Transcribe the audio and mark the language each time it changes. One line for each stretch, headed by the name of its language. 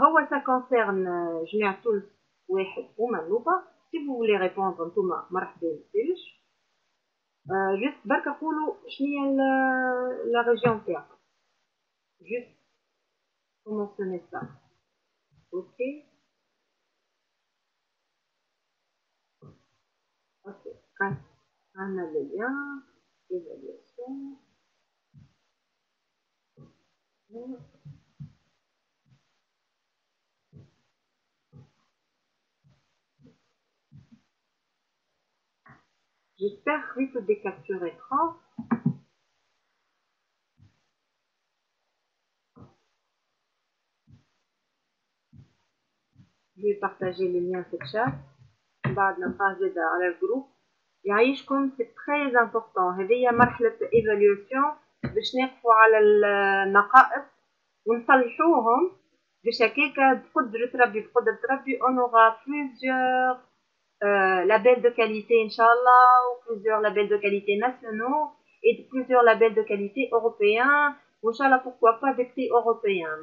French: Ça concerne
Arabic: جماعة تونس واحد ومنوبة.
French: Si vous voulez répondre
Arabic: نتوما مرحبا بكم. Juste برك قولوا شنو
French: la région
Arabic: تاعكم.
French: Juste pour mentionner ça. Ok. On a le lien. Évaluation. J'espère que des captures écran. Je vais partager le lien sur le chat.
Arabic: بعد نبقى على الجروب يعيشكم.
French: c'est très important.
Arabic: هذه مرحلة
French: évaluation
Arabic: باش نقفوا على النقائص ونصلحوهم باش هكاكا بقدرة ربي
French: on aura plusieurs labels de qualité Inch'Allah ou plusieurs labels de qualité nationaux et plusieurs labels de qualité européens
Arabic: وإنشاءالله
French: pourquoi pas des prix européens.